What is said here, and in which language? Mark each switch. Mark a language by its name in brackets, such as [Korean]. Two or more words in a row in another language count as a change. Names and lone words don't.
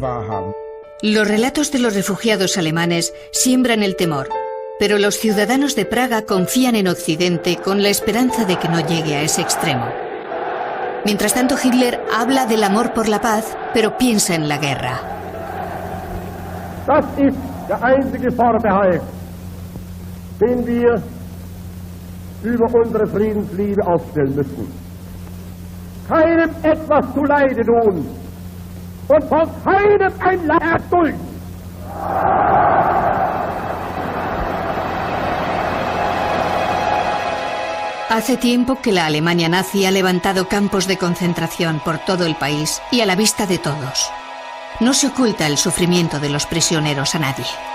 [Spanish] Los relatos de los refugiados alemanes siembran el temor, pero los ciudadanos de Praga confían en Occidente con la esperanza de que no llegue a ese extremo. Mientras tanto, Hitler habla del amor por la paz, pero piensa en la guerra. [German] Das ist der einzige Vorbehalt, den wir über unsere Friedensliebe aufstellen müssen. Keinem etwas zuleide tun und von keinem ein Leid erdulden. [Spanish] Hace tiempo que la Alemania nazi ha levantado campos de concentración por todo el país y a la vista de todos. No se oculta el sufrimiento de los prisioneros a nadie.